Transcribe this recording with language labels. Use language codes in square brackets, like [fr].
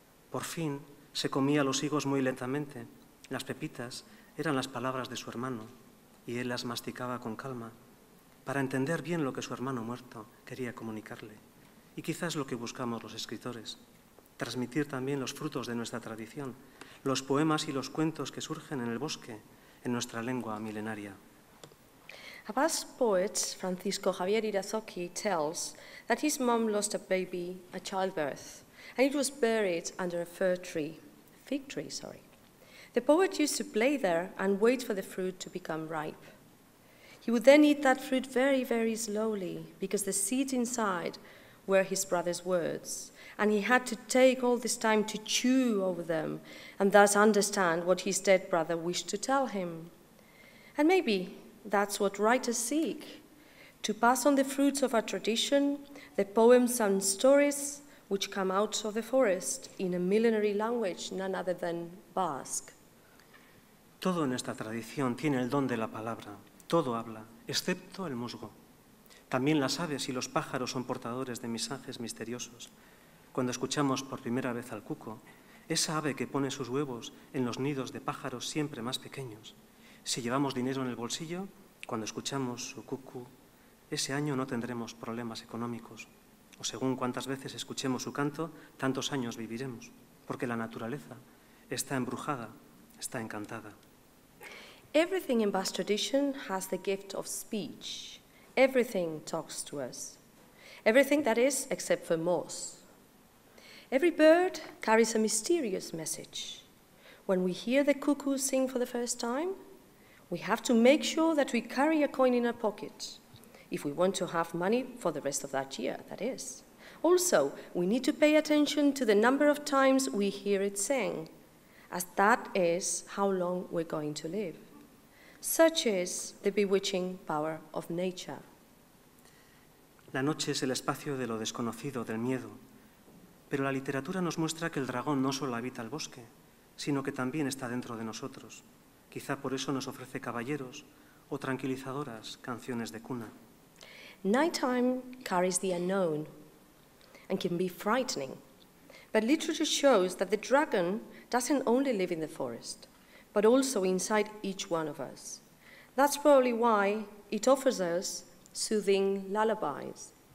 [es] Por fin se comía los higos muy lentamente. Las pepitas eran las palabras de su hermano y él las masticaba con calma para entender bien lo que su hermano muerto quería comunicarle. Y quizás lo que buscamos los escritores, transmitir también los frutos de nuestra tradición, los poemas y los cuentos que surgen en el bosque, en nuestra lengua milenaria. [en] A Basque poet, Francisco Javier Irazoqui, tells that his mom lost a baby at childbirth, and it was buried under a fig tree. The poet used to play there and wait for the fruit to become ripe. He would then eat that fruit very, very slowly, because the seeds inside were his brother's words, and he had to take all this time to chew over them and thus understand what his dead brother wished to tell him. And maybe that's what writers seek, to pass on the fruits of our tradition, the poems and stories which come out of the forest in a millenary language, none other than Basque. [es] Todo en esta tradición tiene el don de la palabra, todo habla, excepto el musgo. También las aves y los pájaros son portadores de mensajes misteriosos. Cuando escuchamos por primera vez al cuco, esa ave que pone sus huevos en los nidos de pájaros siempre más pequeños. Si llevamos dinero en el bolsillo, cuando escuchamos su cucú, ese año no tendremos problemas económicos. O según cuántas veces escuchemos su canto, tantos años viviremos, porque la naturaleza está embrujada, está encantada. [en] Everything in Basque tradition has the gift of speech. Everything talks to us. Everything, that is, except for moths. Every bird carries a mysterious message. When we hear the cuckoo sing for the first time, we have to make sure that we carry a coin in our pocket, if we want to have money for the rest of that year, that is. Also, we need to pay attention to the number of times we hear it sing, as that is how long we're going to live. Such is the bewitching power of nature. [es] La noche es el espacio de lo desconocido, del miedo, pero la literatura nos muestra que el dragón no solo habita el bosque, sino que también está dentro de nosotros. Quizá por eso nos ofrece caballeros o tranquilizadoras canciones de cuna. [en] Nighttime carries the unknown and can be frightening, but literature shows that the dragon doesn't only live in the forest, but also inside each one of us. That's probably why it offers us soothing lullabies.